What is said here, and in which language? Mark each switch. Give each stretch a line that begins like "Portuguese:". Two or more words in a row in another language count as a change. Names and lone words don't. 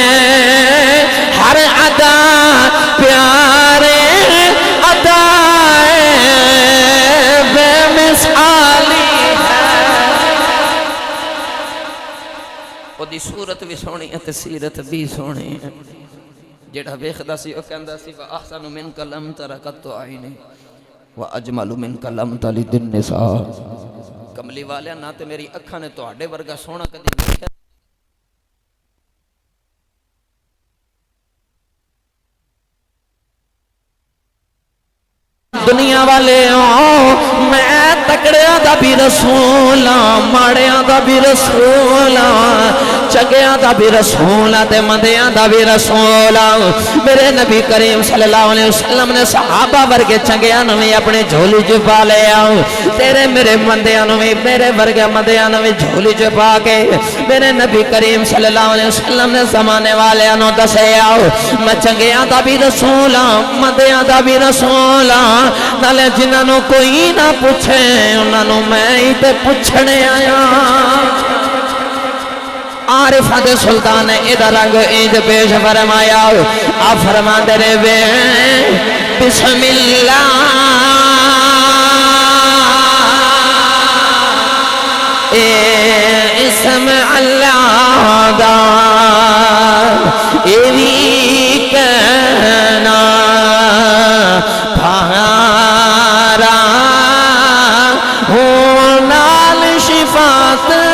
Punjabi: ادا پیارے ادا بے مثالی ہے دی صورت بھی سونی ہے تے سیرت بھی سونی ہے جڑا ویکھدا سی او کہندا سی
Arabic: واحسن منک لم تر قط عینی واجمل منک لم تلد النساء
Punjabi: کملی والیا نہ تے میری اکھاں نے تواڈے ورگا سونا کدی ویکھیا دنیا والے میں تکڑیاں دا بھی رسول ماڑیاں دا بھی رسول چنگیاں دا بھی رسول تے مندیاں دا بھی رسول میرے نبی کریم
Arabic: صلی اللہ علیہ وسلم
Punjabi: نے صحابہ ورگے چنگیاں نو بھی اپنے جھولی چ پا لیا تیرے میرے مندیاں نو بھی میرے ورگے مندیاں نو بھی جھولی چ پا کے میرے نبی کریم
Arabic: صلی اللہ علیہ وسلم
Punjabi: نے زمانے والیاں نو دسیا میں چنگیاں دا بھی رسول مندیاں دا بھی رسول نالے جنہاں نو کوئی نہ پوچھے انہاں نو میں ہی تے پوچھنے آیا عارفہ دے سلطان نے ادھا رنگ عید پیش فرمایا آپ فرما دے رہے بے
Arabic: بسم اللہ
Punjabi: اسم اللہ دا ایوی کہنا بھارا نال شفاعت